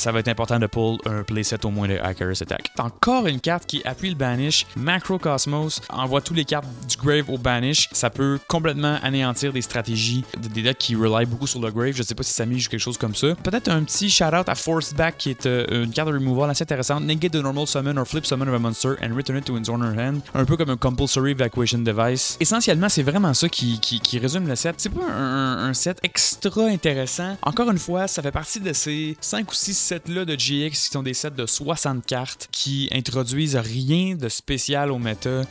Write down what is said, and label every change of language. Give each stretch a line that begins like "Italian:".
French: Ça va être important de pull un playset au moins de Icarus Attack. Encore une carte qui appuie le Banish. Macrocosmos envoie tous les cartes du Grave au Banish. Ça peut complètement anéantir des stratégies, des decks qui rely beaucoup sur le Grave. Je sais pas si Samy joue quelque chose comme ça. Peut-être un petit shout-out à Force Back qui est une carte de removal assez intéressante.
English: Negate the normal summon or flip summon of a monster and return it to its owner hand.
French: Un peu comme un compulsory evacuation device. Essentiellement, c'est vraiment ça qui résume le set. C'est pas un set extra intéressant. Encore une fois, ça fait partie de ces 5 ou 6 sets-là de GX qui sont des sets de 60 cartes qui introduisent rien de spécial au méta.